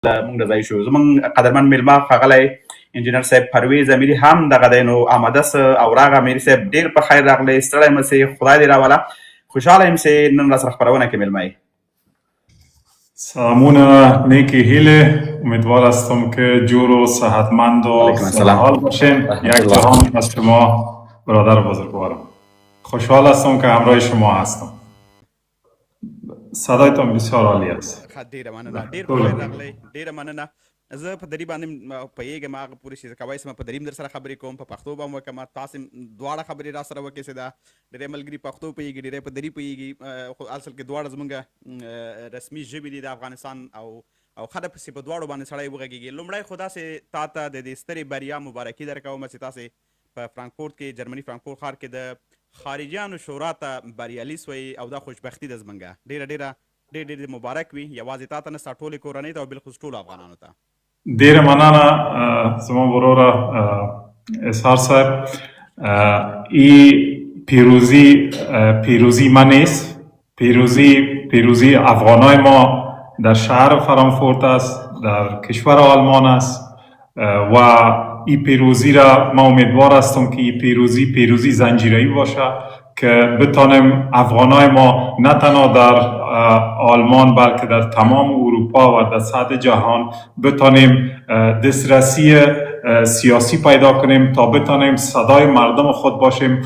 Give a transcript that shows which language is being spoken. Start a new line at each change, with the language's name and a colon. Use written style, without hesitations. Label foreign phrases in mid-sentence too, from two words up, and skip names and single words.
Pashto: موږ د ځای شو. زموږ قدرمن میلمه ښاغلی انجینر صاحب پرویز امیري هم دغه دی، نو آماده څه او راغه امیري صاحب ډېر په خیر راغلی، ستړی مه سې، خدای دې راوله. خوشحاله یم چې نن راسره خپرونه کې میلمه یې. سلامونه، نیکی هیله.
Persian: امیدوار هستم که جور و صحتمند و سرحال باشین. یک جهان از شما برادر بزرگوارم. خوشحال هستم که همراه شما هستم. صدایتان بسیار عالی است.
Pashto: ډېره مننه، ډېر په خیر راغلی، ډېره مننه. زه په دري باندې پوهېږم هغه پورې چې زه کولی شم په دري در سره خبرې کوم، په پښتو به هم وکړم. تاسې دواړه خبرې را سره وکړئ چې دا ډېری ملګري پښتو پوهېږي، ډېری په دري پوهېږي، خو اصل کې دواړه زموږ رسمي ژبې دي د افغانستان او خره پسې په دواړو باندې سړی وغږېږي. لومړی خو داسې تا ته د دې سترې بریا مبارکي درکوم چې تاسې په فرانکفورت کې، جرمني فرانکفورت ښار کې د خارجیانو شورا ته بریالي سوئ او دا خوشبختي ده زموږ. ډېر مبارک وي، یوازې تا ته نه، ستا ټولې کورنۍ ته او بالخصوص ټولو افغانانو ته. ډېره مننه زما وروره اظهار صاحب.
Persian: این پیروزی ما نیست، پیروزی افغانای ما در شهر فرانکفورت است، در کشور آلمان است و این پیروزی را ما امیدوار هستم که این پیروزی زنجیره‌ای باشه که بتانیم افغانای ما نه تنها در آلمان بلکه در تمام اروپا و در سطح جهان بتانیم دسترسی سیاسی پیدا کنیم تا بتانیم صدای مردم خود باشیم.